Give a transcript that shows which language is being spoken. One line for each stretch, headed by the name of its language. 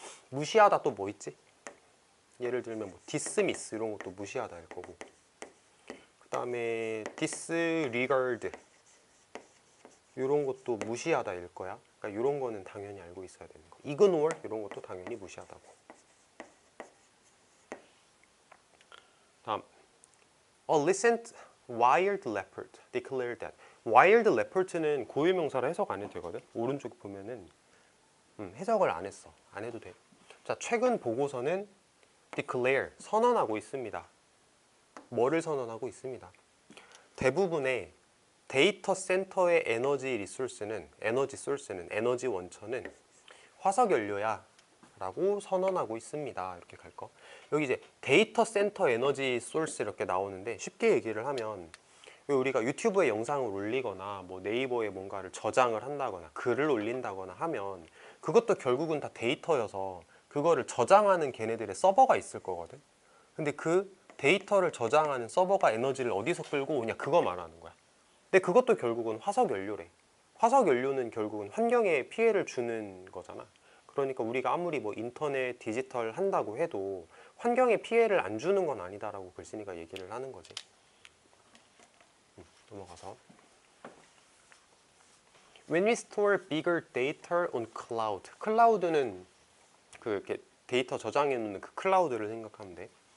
Korean: 무시하다 또 뭐 있지? 예를 들면 뭐 dismiss 이런 것도 무시하다일 거고, 그 다음에 disregard 이런 것도 무시하다일 거야. 그러니까 이런 거는 당연히 알고 있어야 되는 거. ignore 이런 것도 당연히 무시하다고.
English: 다음, a recent wild leopard declared that.
Korean: wild leopard는 고유명사로 해석 안 해도 되거든. 오른쪽 보면은 해석을 안 했어. 안 해도 돼. 자, 최근 보고서는 declare 선언하고 있습니다. 뭐를 선언하고 있습니다? 대부분의 데이터 센터의 에너지 리소스는, 에너지 원천은 화석연료야 라고 선언하고 있습니다. 이렇게 갈 거. 여기 이제 데이터 센터 에너지 소스 이렇게 나오는데, 쉽게 얘기를 하면 우리가 유튜브에 영상을 올리거나 뭐 네이버에 뭔가를 저장을 한다거나 글을 올린다거나 하면 그것도 결국은 다 데이터여서 그거를 저장하는 걔네들의 서버가 있을 거거든. 근데 그 데이터를 저장하는 서버가 에너지를 어디서 끌고 오냐, 그거 말하는 거야. 근데 그것도 결국은 화석연료래. 화석연료는 결국은 환경에 피해를 주는 거잖아. 그러니까 우리가 아무리 뭐 인터넷, 디지털 한다고 해도 환경에 피해를 안 주는 건 아니다라고 글쓴이가 얘기를 하는 거지.
English: 넘어가서, When we store bigger data on cloud.
Korean: 클라우드는 그 이렇게 데이터 저장해 놓는 그 클라우드를 생각하면 돼.